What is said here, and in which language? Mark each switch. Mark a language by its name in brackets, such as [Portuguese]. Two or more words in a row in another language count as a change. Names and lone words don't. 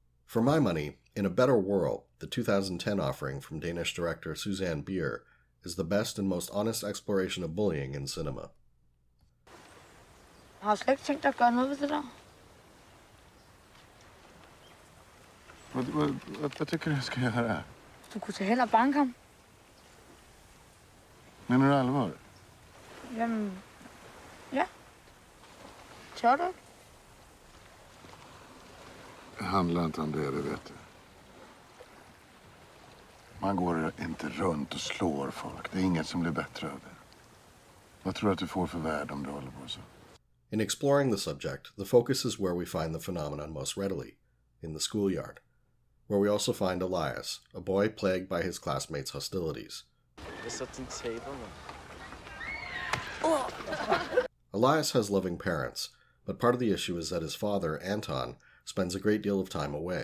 [English] For my money, In a Better World, the 2010 offering from Danish director Susanne Bier, is the best and most honest exploration of bullying in cinema. [Danish] Jeg har slet ikke tænkt dig at gøre noget ved det der. [Swedish] Hvad tycker du jag ska göra? [Danish] Du kunne tage hen og banke ham. [Swedish] Menar du allvar? [Danish] Jamen, ja. Tør du ikke? [Swedish] Det handlar inte om det vet du. Man går inte runt och slår folk. Det är inget som blir bättre av det. Vad tror du att du får för värde om du håller på så? [English] In exploring the subject, the focus is where we find the phenomenon most readily, in the schoolyard, where we also find Elias, a boy plagued by his classmates' hostilities. Elias has loving parents, but part of the issue is that his father, Anton, spends a great deal of time away.